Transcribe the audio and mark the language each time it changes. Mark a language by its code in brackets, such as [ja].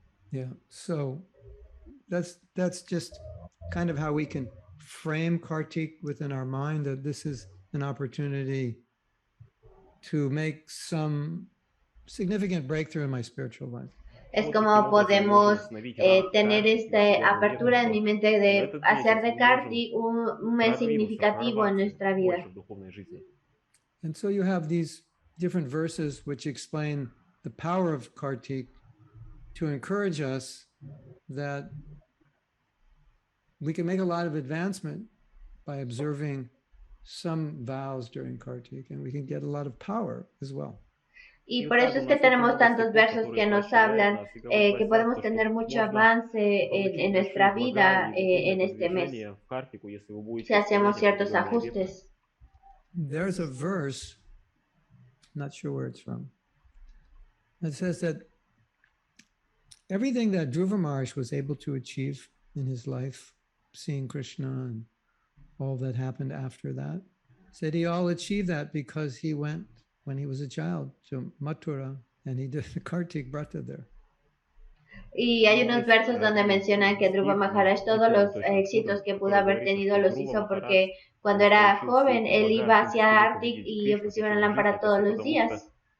[en] Yeah, so that's just kind of how we can frame Kartik within our mind, that this is an opportunity to make some significant breakthrough in my spiritual life. [es] Es como podemos tener esta apertura en mi mente de hacer de Kartik un mes significativo en nuestra vida. [en] And so you have these different verses which explain the power of Kartik to encourage us that we can make a lot of advancement by observing some vows during Kartik, and we can get a lot of power as well. [es] Y por eso es que tenemos tantos versos que nos hablan que podemos tener mucho avance en nuestra vida en este mes, si hacemos ciertos ajustes. [en] There's a verse, not sure where it's from, that says that everything that Dhruva Maharaj was able to achieve in his life, seeing Krishna and all that happened after that, said he all achieved that because he went when he was a child to Mathura and he did the Kartik Vrata there. [es] Y hay unos versos donde mencionan que Dhruva Maharaj todos los éxitos que pudo haber tenido los hizo porque cuando era joven él iba hacia Arctic y ofrecía una lámpara todos los días.